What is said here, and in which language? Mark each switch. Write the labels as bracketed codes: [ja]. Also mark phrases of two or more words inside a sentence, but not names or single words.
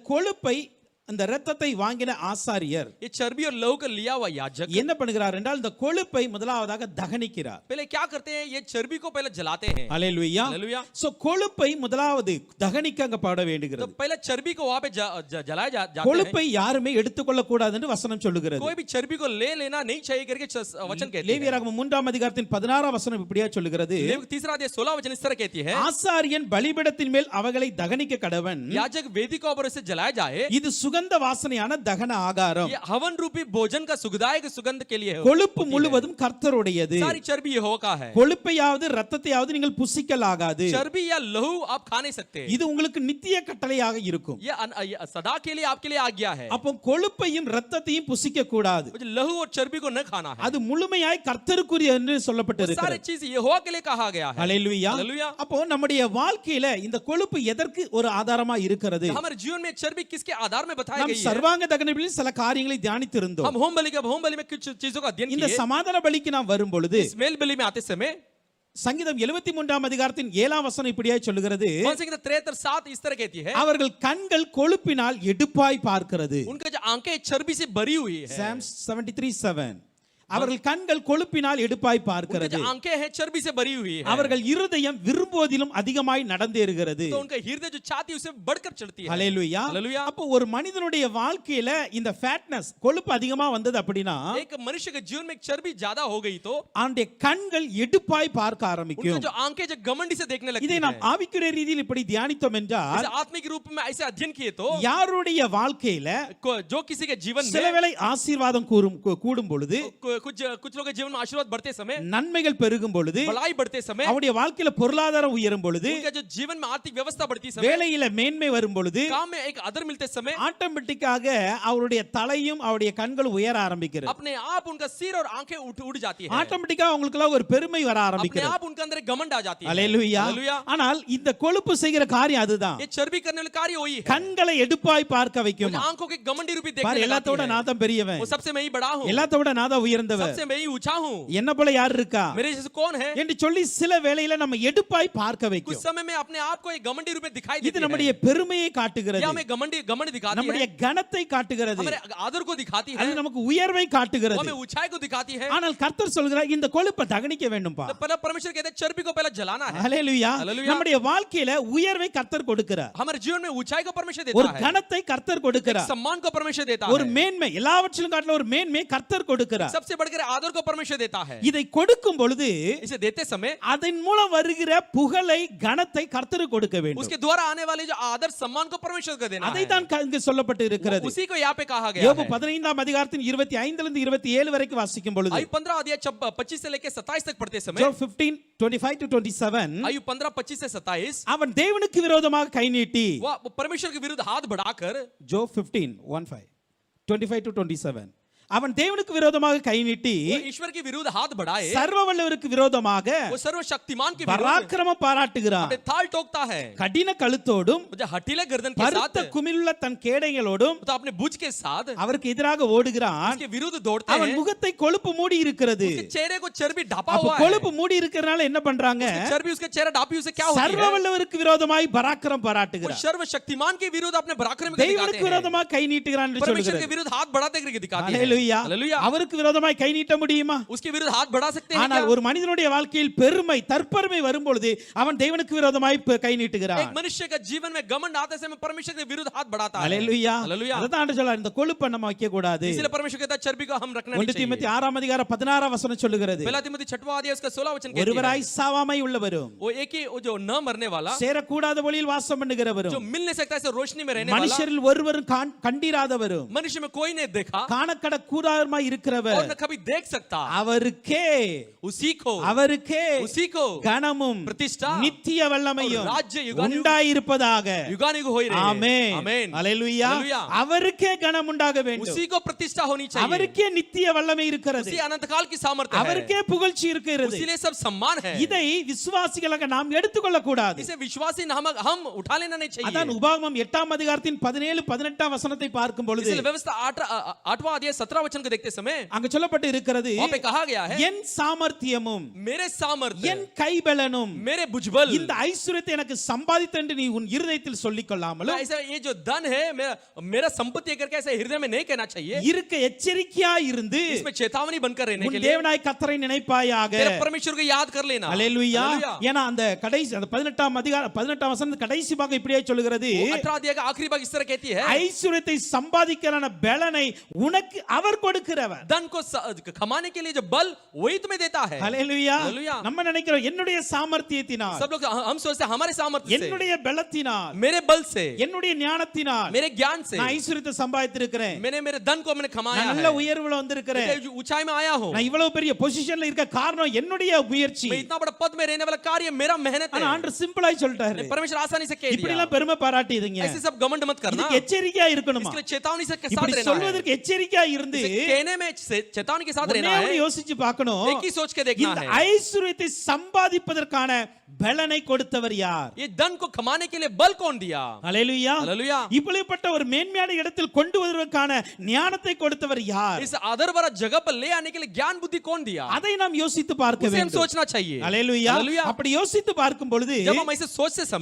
[ta] இந்த கொழுப்பை அந்த இரத்தத்தை வாங்கின ஆசாரியர் [hi] ये चर्बी और लहू का लिया हुआ याजक [ta] என்ன பண்ணுகிறார் என்றால் இந்த கொழுப்பை முதலாவதாக தகனிக்கிறார். [hi] पहले क्या करते हैं, ये चर्बी को पहले जलाते हैं. [ta] அல்லேலூயா. [hi] हालेलुया. [ta] சோ கொழுப்பை முதலாவது தகனிக்கப்பட [hi] तो [ta] வேண்டுகிறது. [hi] पहले चर्बी को वहां पे जलाया जाते हैं. [ta] கொழுப்பை யாருமே எடுத்துக்கொள்ள கூடாது என்று வசனம் சொல்லுகிறது. [hi] कोई भी चर्बी को ले लेना नहीं चाहिए करके वचन कहते हैं. [ta] லேவியராகமம் 3ஆம் அதிகாரத்தின் 16ஆம் வசனம் இப்படியா சொல்லுகிறது. [hi] लेविक 3 अध्याय 16 वचन इस तरह कहती है, [ta] ஆசாரியன் பலிபீடத்தின் மேல் அவைகளை தகனிக்க கடவன். [hi] याजक वेदी के ऊपर इसे जलाया जाए. [ta] இது சுகந்த வாசனையான தகன ஆகாரம். [hi] ये हवन रूपी भोजन का सुखदायक सुगंध के लिए है. [ta] கொழுப்பு முழுவதும் கர்த்தருடையது. [hi] सारी चर्बी यहोवा का है. [ta] கொழுப்பையாவது இரத்தத்தையாவது நீங்கள் புசிக்கலாகாது. [hi] चर्बी या लहू आप खा नहीं सकते. [ta] இது உங்களுக்கு நித்திய கட்டளையாக இருக்கும். [hi] ये सदा के लिए आपके लिए आज्ञा है. [ta] அப்போ கொழுப்பையும் இரத்தத்தையும் புசிக்க கூடாது. [hi] मुझे लहू और चर्बी को न खाना है. [ta] அது முழுமையாய் கர்த்தருக்குரிய என்று [hi] सारी [ta] சொல்லப்பட்டிருக்கிறது. [hi] चीज यहोवा के लिए कहा गया है. [ta] ஹல்லேலூயா. [hi] हालेलुया. [ta] அப்போ நம்முடைய வாழ்க்கையில இந்த கொழுப்பு எதற்கு ஒரு ஆதாரமா இருக்கிறது? [hi] हमारे जीवन में चर्बी किसके आधार में बताई [ta] நாம் [hi] गई है? [ta] சர்வாங்க தகனபலியில் சில காரியங்களை தியானித்திருந்தோம். [hi] हम होम बलि में कुछ चीजों का अध्ययन [ta] இந்த [hi] किए. [ta] சமாதான பலிக்கு நாம் வரும் பொழுது [hi] इस मेल बलि में आते समय [ta] சங்கீதம் 73ஆம் அதிகாரத்தின் 7ஆம் வசனம் இப்படியாய் சொல்லுகிறது. [hi] 73:7 इस तरह कहती है, [ta] அவர்கள் கண்கள் கொழுப்பினால் எடுப்பாய் பார்க்கிறது. [hi] उनका जो आंखें चर्बी से भरी हुई है. [ta] Psalms 73:7 அவர்கள் கண்கள் கொழுப்பினால் எடுப்பாய் [hi] उनकी [ta] பார்க்கிறது. [hi] जो आंखें हैं चर्बी से भरी हुई है. [ta] அவர்கள் இருதயம் விரும்புவதிலும் அதிகமாய் நடந்தேறுகிறது. [hi] तो उनका हृदय जो चाहती है उससे बढ़कर चढ़ती है. [ta] ஹல்லேலூயா. [hi] हालेलुया. [ta] அப்போ ஒரு மனிதனுடைய வாழ்க்கையில இந்த ஃபேட்னஸ் கொழுப்பு அதிகமா வந்தது அப்படினா [hi] एक मनुष्य के जीवन में चर्बी ज्यादा हो गई तो [ta] அவனுடைய கண்கள் எடுப்பாய் பார்க்க [hi] उनकी [ta] ஆரம்பிக்கும். [hi] जो आंखें जो घमंडी से देखने लगती [ta] இதை [hi] है. [ta] நாம் ஆவிக்குரிய ரீதியில் இப்படி தியானித்தோம் என்றால் [hi] इसे आत्मिक रूप में ऐसे अध्ययन किए तो [ta] யாருடைய வாழ்க்கையில [hi] जो किसी के जीवन [ta] சில [hi] में [ta] வேளை ஆசீர்வாதம் கூடும் பொழுது [hi] कुछ लोगों के जीवन में आशीर्वाद बढ़ते समय, [ta] நன்மைகள் பெருகும் பொழுது [hi] भलाई बढ़ते समय, [ta] அவருடைய வாழ்க்கையில பொருளாதாரம் உயரும் பொழுது [hi] उनका जो जीवन में आर्थिक व्यवस्था बढ़ती समय, [ta] வேலையில மேன்மை வரும் பொழுது [hi] काम में एक आदर मिलते समय [ta] ஆட்டோமேட்டிக்காக அவருடைய தலையும் அவருடைய கண்களும் உயர ஆரம்பிக்கிறது. [hi] अपने आप उनका सिर और आंखें उड़ जाती है. [ta] ஆட்டோமேட்டிக்கா அவங்களுக்குலாம் ஒரு பெருமை வர [hi] अपने [ta] ஆரம்பிக்கிறது. [hi] आप उनके अंदर एक घमंड आ जाती है. [ta] அல்லேலூயா. [hi] हालेलुया. [ta] ஆனால் இந்த கொழுப்பு செய்கிற காரியம் அதுதான். [hi] ये चर्बी करने वाला कार्य वही है. [ta] கண்களை எடுப்பாய் பார்க்க வைக்கும். [hi] वो आंखों के घमंडी रूपी देखने [ta] பாரு [hi] लगाती [ta] எல்லாத்தோட [hi] है. [ta] நான் தான் பெரியவன். [hi] वो सबसे मैं ही बड़ा हूँ. [ta] எல்லாத்தோட நான் தான் உயர்ந்தவன். [hi] सबसे मैं ही ऊंचा हूँ. [ta] என்ன போல யார் இருக்கா [hi] मेरे जैसे कौन है? [ta] என்று சொல்லி சில வேளையில நம்ம எடுப்பாய் பார்க்க [hi] कुछ [ta] வைக்கும். [hi] समय में अपने आप को एक घमंडी रूप में दिखाई [ta] இது [hi] देती [ta] நம்முடைய [hi] है. [ta] பெருமையை காட்டுகிறது. [hi] या हमें घमंड दिखाती [ta] நம்முடைய [hi] है. [ta] கனத்தை காட்டுகிறது. [hi] हमारे आदर को दिखाती है. [ta] அது நமக்கு உயர்வை [hi] वो [ta] காட்டுகிறது. [hi] हमें ऊंचाई को दिखाती है. [ta] ஆனால் கர்த்தர் சொல்கிறார் இந்த கொழுப்பை தகனிக்க வேண்டும்பா. [hi] तो पहले परमेश्वर कहते हैं चर्बी को पहले जलाना है. [ta] ஹல்லேலூயா. [hi] हालेलुया. [ta] நம்முடைய வாழ்க்கையில உயர்வை கர்த்தர் கொடுக்கிறார். [hi] हमारे जीवन में ऊंचाई को परमेश्वर [ta] ஒரு [hi] देता है. [ta] கனத்தை கர்த்தர் [hi] एक [ta] கொடுக்கிறார். [hi] सम्मान को परमेश्वर देता [ta] ஒரு [hi] है. [ta] மேன்மை எல்லாவற்றிலும் காட்டிலும் ஒரு மேன்மை கர்த்தர் கொடுக்கிறார். [hi] सबसे बढ़कर आदर को परमेश्वर देता है. [ta] இதை கொடுக்கும் பொழுது [hi] इसे देते समय [ta] அதன் மூலம் வருகிற புகழை கனத்தை கர்த்தருக்கு கொடுக்க வேண்டும். [hi] उसके द्वारा आने वाले जो आदर सम्मान को परमेश्वर को देना [ta] அதை [hi] है. [ta] தான் இங்கு சொல்லப்பட்டு இருக்கிறது. [hi] उसी को यहाँ पे कहा गया [ta] யோபு [hi] है. [ta] 15ஆம் அதிகாரத்தின் 25 இருந்து 27 வரைக்கும் வாசிக்கும் பொழுது [hi] आयु 15 अध्याय 25 से लेकर 27 तक पढ़ते समय, [en] Job 15:25 to 27 [hi] आयु 15 25 से 27 [ta] அவன் தேவனுக்கு விரோதமாக கை நீட்டி [hi] वह परमेश्वर के विरुद्ध हाथ बढ़ाकर, [ta] Job 15:15 25 to 27 அவன் தேவனுக்கு விரோதமாக கை நீட்டி [hi] वो ईश्वर के विरुद्ध हाथ बढ़ाए, [ta] சர்வ வல்லவருக்கு விரோதமாக [hi] वो सर्वशक्तिमान के विरुद्ध [ta] பராக்கிரமம் பாராட்டுகிறான். [hi] अपने थाल ठोकता है. [ta] கடின கழுத்தோடும் [hi] जो हठीले गर्दन के [ta] பருத்த [hi] साथ, [ta] குமிழுள்ள தன் கேடைகளோடும் [hi] तो अपने भुज के साथ [ta] அவருக்கு எதிராக ஓடுகிறான். [hi] उसके विरुद्ध दौड़ते [ta] அவன் [hi] हैं. [ta] முகத்தை கொழுப்பு மூடி இருக்கிறது. [hi] उसके चेहरे को चर्बी ढापा [ta] அப்ப [hi] हुआ है. [ta] கொழுப்பு மூடி இருக்கிறனால என்ன பண்றாங்க? [hi] चर्बी उसके चेहरा ढापी उसे क्या होती [ta] சர்வ [hi] है? [ta] வல்லவருக்கு விரோதமாய் பராக்கிரம் [hi] वो [ta] பாராட்டுகிறார். [hi] सर्वशक्तिमान के विरुद्ध अपने पराक्रम को दिखाते [ta] தேவனுக்கு [hi] हैं. [ta] விரோதமாக கை நீட்டுகிறான் என்று [hi] परमेश्वर के [ta] சொல்கிறது. [hi] विरुद्ध हाथ बढ़ाते करके दिखाते हैं. [ta] ஹல்லேலூயா. [hi] हालेलुया. [ta] அவருக்கு விரோதமாய் கை நீட்ட முடியுமா? [hi] उसके विरुद्ध हाथ बढ़ा सकते हैं [ta] ஆனால் [hi] क्या? [ta] ஒரு மனிதனுடைய வாழ்க்கையில் பெருமை தற்பெருமை வரும்பொழுது அவன் தேவனுக்கு விரோதமாய் கை நீட்டுகிறான். [hi] एक मनुष्य का जीवन में घमंड आते समय परमेश्वर के विरुद्ध हाथ बढ़ाता है. [ta] ஹல்லேலூயா. [hi] हालेलुया. [ta] அதான் ஆண்டவர் சொல்றார் இந்த கொழுப்பை நம்ம வைக்க கூடாது. [hi] इसलिए परमेश्वर कहता है चर्बी को हम रखना [ta] 1 [hi] नहीं [ta] தீமோத்தேயு [hi] चाहिए. [ta] 6ஆம் அதிகாரம் 16ஆம் வசனம் சொல்லுகிறது. [hi] पहला तिमोथी 6वां अध्याय उसका 16 वचन कहती है, [ta] ஒருவராய் சாவாமை உள்ளவரும் [hi] वो एक ही वो जो न मरने वाला, [ta] சேரக்கூடாத ஒளியில் வாசம் [hi] जो [ta] பண்ணுகிறவரும் [hi] मिल नहीं सकता ऐसे रोशनी में रहने वाला, [ta] மனுஷரில் ஒருவரும் கண்டிராதவரும் [hi] मनुष्य में कोई नहीं देखा [ta] காணக்கட கூடாரமாய் [hi] और [ta] இருக்கிறவர் [hi] न कभी देख सकता, [ta] அவருக்கே அவருக்கே [hi] उसी को கனமும் प्रतिष्ठा [ta] நித்திய வல்லமையும் [hi] और राज्य युगानुयुग [ta] உண்டாயிருப்பதாக. [hi] युगानुयुग होई रहे. [ta] ஆமென். [hi] आमेन. [ta] அல்லேலூயா. [hi] हालेलुया. [ta] அவருக்கே கனம் உண்டாக வேண்டும். [hi] उसी को प्रतिष्ठा होनी चाहिए. [ta] அவருக்கே நித்திய வல்லமை இருக்கிறது. [hi] उसी अनंत काल की सामर्थ्य है. [ta] அவருக்கே புகழ்ச்சி இருக்கிறது. [hi] उसीलिए सब सम्मान है. [ta] இதை விசுவாசிகளாக நாம் எடுத்துக்கொள்ள கூடாது. [hi] इसे विश्वासी हम उठा लेना नहीं चाहिए. [ta] அதான் உபாகமம் 8ஆம் அதிகாரத்தின் 17 18ஆம் வசனத்தை பார்க்கும் பொழுது [hi] इसलिए व्यवस्था 8वां अध्याय 17 वचन को देखते समय [ta] அங்க சொல்லப்பட்டு இருக்கிறது, [hi] वहां पे कहा गया है [ta] என் சாமர்த்தியமும் [hi] मेरे सामर्थ्य [ta] என் கைபலனும் [hi] मेरे भुजबल [ta] இந்த ஐஸ்வரியத்தை எனக்கு சம்பாதித்து என்று நீ உன் இருதயத்தில் சொல்லிக் கொள்ளாமலும் [hi] ऐसा ये जो धन है मेरा संपत्ति है करके ऐसे हृदय में नहीं कहना चाहिए [ta] இருக்க எச்சரிக்கையா இருந்து [hi] इसमें चेतावनी बनकर रहने [ta] உன் [hi] के लिए [ta] தேவனாய் கர்த்தரை நினைப்பாயாக. [hi] तेरे परमेश्वर को याद कर लेना [ta] அல்லேலூயா. [hi] हालेलुया। [ta] ஏன்னா அந்த கடைசி அந்த 18 வசனம் கடைசி பாகம் இப்படியே சொல்லுகிறது, [hi] 18 अध्याय का आखिरी भाग इस तरह कहती है [ta] ஐஸ்வரியத்தை சம்பாதிக்கிறான பலனை உனக்கு அவர் கொடுக்கிறவர். [hi] धन को कमाने के लिए जो बल वही तुम्हें देता है। [ta] அல்லேலூயா. [hi] हालेलुया। [ta] நம்ம நினைக்கிறோம் என்னுடைய சாமர்த்தியத்தினால், [hi] सब लोग हम सोचते हैं हमारे सामर्थ्य से [ta] என்னுடைய பலத்தினால், [hi] मेरे बल से [ta] என்னுடைய ஞானத்தினால் [hi] मेरे ज्ञान से [ta] நான் ஐஸ்வரியத்தை சம்பாதித்திருக்கிறேன், [hi] मैंने मेरे धन को मैंने कमाया [ta] நான் [hi] है [ta] நல்ல உயர்வுல வந்திருக்கிறேன், [hi] मैं ऊंचाई में आया हूं [ta] நான் இவ்வளவு பெரிய பொசிஷன்ல இருக்க காரணம் என்னுடைய முயற்சி. [hi] मैं इतना बड़ा पद में रहने वाला कार्य मेरा मेहनत [ta] ஆனா [hi] है। [ta] ஆண்டவர் சிம்பிளாய் சொல்லிட்டாரு, [hi] परमेश्वर आसानी से कह [ta] இப்படி [hi] दिया [ta] எல்லாம் பெருமை பாராட்டிடுங்க, [hi] ऐसे सब घमंड मत करना [ta] இதுக்கு எச்சரிக்கையா இருக்கணுமா. [hi] इसके लिए चेतावनी से साथ [ta] இப்படி [hi] रहना है [ta] சொல்வதற்கு எச்சரிக்கையா இருந்து [hi] इसे कहने में चेतावनी के साथ रहना [ta] ஒண்ணே ஒண்ணு [hi] है [ta] யோசிச்சு பார்க்கணும், [hi] एक ही सोच के देखना [ta] இந்த [hi] है [ta] ஐஸ்வரியத்தை சம்பாதிப்பதற்கான பலனை கொடுத்தவர் யார்? [hi] ये धन को कमाने के लिए बल कौन दिया? [ta] அல்லேலூயா. [hi] हालेलुया। [ta] இப்படிப்பட்ட ஒரு மேன்மையான இடத்தில் கொண்டு வருவதற்கான ஞானத்தை கொடுத்தவர் யார்? [hi] इस आदर भरा जगह पर ले आने के लिए ज्ञान बुद्धि कौन दिया? [ta] அதை நாம் யோசித்து பார்க்க [hi] उसे हम [ta] வேண்டும். [hi] सोचना चाहिए। [ta] அல்லேலூயா. [hi] हालेलुया। [ta] அப்படி யோசித்து பார்க்கும் பொழுது [hi] जब हम ऐसे सोचते समय